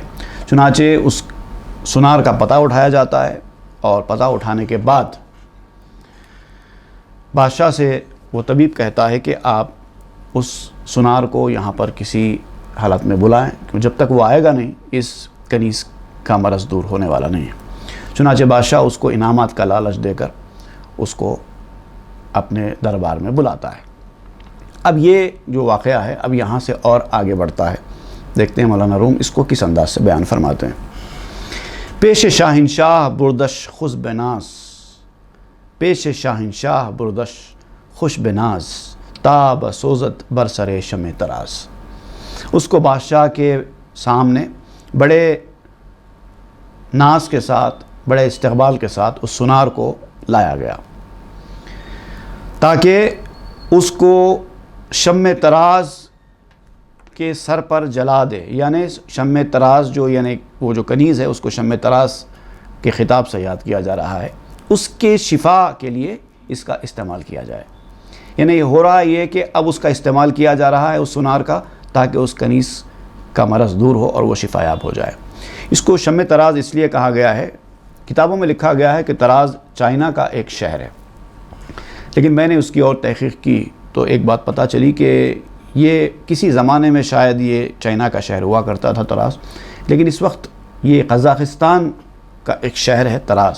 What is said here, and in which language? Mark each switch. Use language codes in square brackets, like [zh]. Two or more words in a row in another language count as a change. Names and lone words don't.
[ur] چنانچہ اس سنار کا پتہ اٹھایا جاتا ہے، اور پتہ اٹھانے کے بعد بادشاہ سے وہ طبیب کہتا ہے کہ آپ اس سنار کو یہاں پر کسی حالت میں بلائیں، کیونکہ جب تک وہ آئے گا نہیں اس کنیز کا مرض دور ہونے والا نہیں ہے۔ چنانچہ بادشاہ اس کو انعامات کا لالچ دے کر اس کو اپنے دربار میں بلاتا ہے۔ اب یہ جو واقعہ ہے اب یہاں سے اور آگے بڑھتا ہے۔ دیکھتے ہیں مولانا روم اس کو کس انداز سے بیان فرماتے ہیں۔ [fa] پیش شاہنشاہ بردش خوش بناز، پیش شاہنشاہ بردش خوش بناز، تاب سوزت برسر شم تراز۔ [ur] اس کو بادشاہ کے سامنے بڑے ناز کے ساتھ، بڑے استقبال کے ساتھ اس سنار کو لایا گیا تاکہ اس کو شم تراز کے سر پر جلا دے۔ یعنی شم تراز یعنی وہ جو کنیز ہے اس کو شم تراز کے خطاب سے یاد کیا جا رہا ہے، اس کے شفا کے لیے اس کا استعمال کیا جائے۔ یعنی یہ ہو رہا ہے کہ اب اس کا استعمال کیا جا رہا ہے اس سنار کا، تاکہ اس کنیز کا مرض دور ہو اور وہ شفا یاب ہو جائے۔ اس کو شم تراز اس لیے کہا گیا ہے، کتابوں میں لکھا گیا ہے کہ تراز چائنا کا ایک شہر ہے، لیکن میں نے اس کی اور تحقیق کی تو ایک بات پتہ چلی کہ یہ کسی زمانے میں شاید یہ چائنا کا شہر ہوا کرتا تھا تراز، لیکن اس وقت یہ قزاقستان کا ایک شہر ہے تراز۔